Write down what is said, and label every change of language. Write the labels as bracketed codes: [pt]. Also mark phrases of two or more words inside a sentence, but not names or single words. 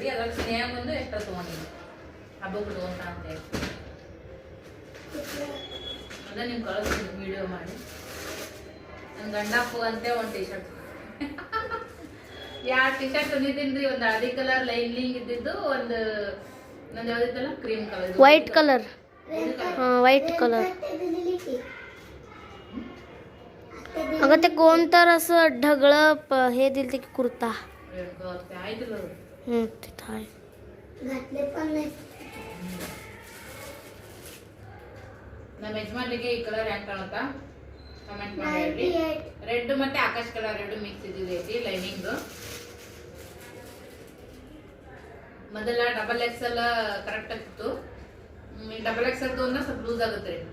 [kn] ಅದ್ರಾಗ ಸ್ನೇಹ ಒಂದು ಎಕ್ಸ್ಟ್ರಾ ತಗೊಂಡಿನಿ ಹಬ್ಬಕ್ಕೆ ಉಡುವಂತ ಅಂತೇಳಿ. ಅದ ನಿಮ್ಗೆ ಕಳಿಸ್ತೀನಿ ವಿಡಿಯೋ ಮಾಡಿ. ನನ್ನ ಗಂಡ ಅಪ್ಪಗಂತೆ ಒಂದು ಟಿ ಶರ್ಟ್ ಯಾವ ಟಿ ಶರ್ಟ್ ತಂದಿದ್ದೀನ್ರಿ, ಒಂದು ಹಳದಿ [en] colour lining [kn] ಇದ್ದಿದ್ದು, ಒಂದು ನಂದು ಯಾವ್ದಿತ್ತಲ್ಲ [en] cream colour, white colour, [mr] हाँ [en] white colour. [mr] अगं ते कोण तर असं ढगळं हे दिलं ते कुर्ता. [kn] ಆಯ್ತಲ್ಲ ಅದು. [mr] तिथं आहे. घातले पण नाही. [kn] ನಮ್ಮ ಯಜಮಾನ್ರಿಗೆ ಈ ಕಲರ್ ಹೆಂಗ್ ಕಾಣುತ್ತಾ ಕಮೆಂಟ್ ಮಾಡಿ ಹೇಳ್ರಿ. 98. ರೆಡ್ ಮತ್ತೆ ಆಕಾಶ್ ಕಲರ್ ಎರಡು ಮಿಕ್ಸ್ ಇದ್ದಿದೈತಿ ಲೈನಿಂಗ್. ಮೊದಲ [en] double XL correct [kn] ಆಗಿತ್ತು, [en] double XL [kn] ತೊಗೊಂಡ್ರೆ ಸ್ವಲ್ಪ ಲೂಸ್ ಆಗುತ್ತೆ ರೀ.